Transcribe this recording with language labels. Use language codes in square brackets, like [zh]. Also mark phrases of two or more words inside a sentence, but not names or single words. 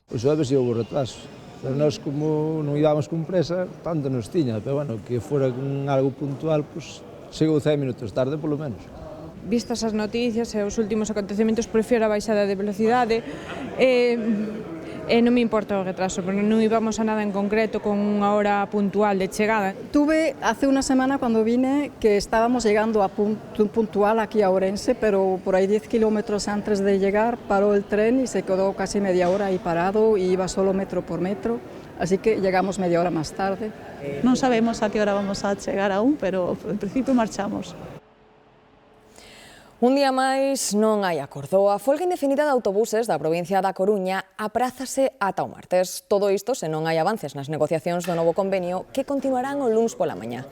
[gl] Pois a veces houve retraso, pero nós como non íbamos con presa, tanto nos tiña, pero bueno, que fora con algo puntual, pois chegou 10 minutos tarde polo menos. Vistas as noticias e os últimos acontecementos, prefiro a baixada de velocidade e non me importa o retraso, porque non íbamos a nada en concreto con unha hora puntual de chegada. [es] Tuve hace una semana cuando vine que estábamos llegando a puntual aquí a Ourense, pero por ahí 10 kilómetros antes de llegar paró el tren y se quedó casi media hora ahí parado y iba solo metro por metro, así que llegamos media hora más tarde. [gl] Non sabemos a que hora vamos a chegar aún, pero en principio marchamos. Un día máis non hai acordo. A folga indefinida de autobuses da provincia da Coruña aprázase ata o martes. Todo isto se non hai avances nas negociacións do novo convenio que continuarán o luns pola mañá.